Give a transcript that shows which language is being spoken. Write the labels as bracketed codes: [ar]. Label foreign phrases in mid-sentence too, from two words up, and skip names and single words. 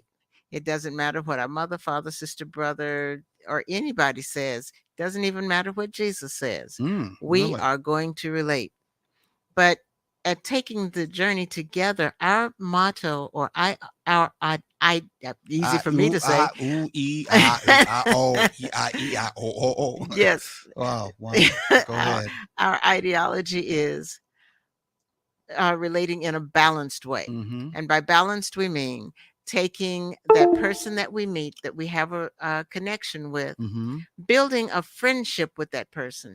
[en] It doesn't matter what our mother, father, sister, brother, or anybody says. It doesn't even matter what Jesus says. We Really? are going to relate. But at taking the journey together, our motto or I easy for me to say. Ooh, e, I, o, e, I, o, o, o. Yes. Wow. Wow. Go our, ahead. our ideology is relating in a balanced way. Mm-hmm. And by balanced, we mean taking that person that we meet, that we have a connection with, Mm-hmm. building a friendship with that person,